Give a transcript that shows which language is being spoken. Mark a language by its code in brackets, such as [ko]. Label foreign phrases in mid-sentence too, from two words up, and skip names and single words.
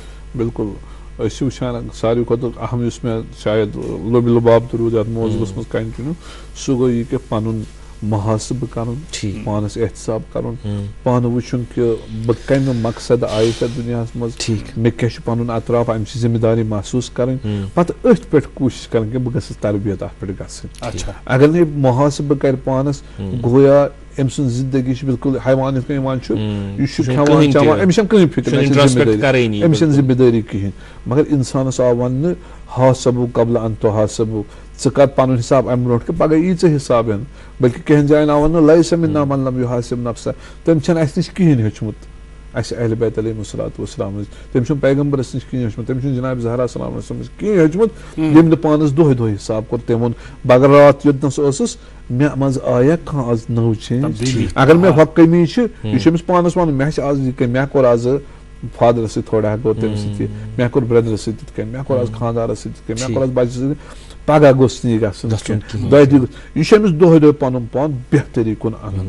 [ks] بالکل أسۍ چھِ وٕچھان ساروی کھۄتہٕ اہم یُس مےٚ شاید لوبہِ لُباب تہِ روٗد یتھ موضوٗعس منٛز کنٹِنیوٗ سُہ گوٚو یہِ کہِ پنُن محاسبہٕ کرُن پانس احتساب کرُن پانہٕ وٕچھُن کہِ بہٕ کمہِ مقصد آیس یتھ دُنیاہس منٛز مےٚ کیٛاہ چھُ پنُن اطراف امہِ چہِ ذمہٕ داری محسوٗس کرٕنۍ پتہٕ أتھۍ پٮ۪ٹھ کوٗشش کرٕنۍ کہِ بہٕ گژھس تربیت اتھ پٮ۪ٹھ گژھٕنۍ اگر نہٕ یہِ محاسبہٕ کرِ پانس گویا أمۍ سٕنٛز زندگی چھِ بالکل حیوان یِتھ کٔنۍ یِوان چھُ یہِ چھُ کھٮ۪وان چٮ۪وان أمِس چھنہٕ کٕہٕنۍ فِکر أمِس چھنہٕ ذمہٕ دٲری کِہینۍ مگر انسانس آو وننہٕ [ar] حاسبو قبل ان تحاسبو [ks] ژٕ کر پنُن حساب امہِ برونٛٹھ کہِ پگہہ یی ژےٚ حساب ہٮ۪نہٕ بلکہِ کینٛہن جاین آو وننہٕ [ar] لیسا منا من لم یحاسب نفسہ [ks] تٔمۍ چھنہٕ اسہِ نِش کہیٖنۍ ہیوٚچھمُت اسہِ اہلِ بیت علیہم [ar] الصلاۃ والسلام [ks] تٔمۍ چھُنہٕ پیغمبرس نِش کہیٖنۍ ہیوٚچھمُت تٔمۍ چھُنہٕ جناب زہرا سلام نِش کہیٖنۍ ہیوٚچھمُت ییٚمۍ نہٕ پانس دۄہے دۄہے حساب کوٚر تٔمۍ ووٚن بہٕ اگر راتھ یوٚتنس ٲسٕس مےٚ منٛز آیا کانٛہہ آز نٔو چینج اگر مےٚ ہۄ کٔمی چھِ یہِ چھُ أمِس پانس ونُن مےٚ چھِ آز یہِ کٔمۍ مےٚ کوٚر آز فادرس سۭتۍ تھوڑا ہٮ۪کو تٔمِس سۭتۍ یہِ مےٚ کوٚر برٛدرس سۭتۍ تِتھ کٔنۍ مےٚ کوٚر آز خانٛدارس سۭتۍ تِتھ کٔنۍ مےٚ کوٚر آز بچس سۭتۍ پگہہ گوٚژھ نہٕ یہِ گژھُن دۄیہِ دۄہہِ یہِ چھُ أمِس دۄہے دۄہے پنُن پان بہتری کُن انُن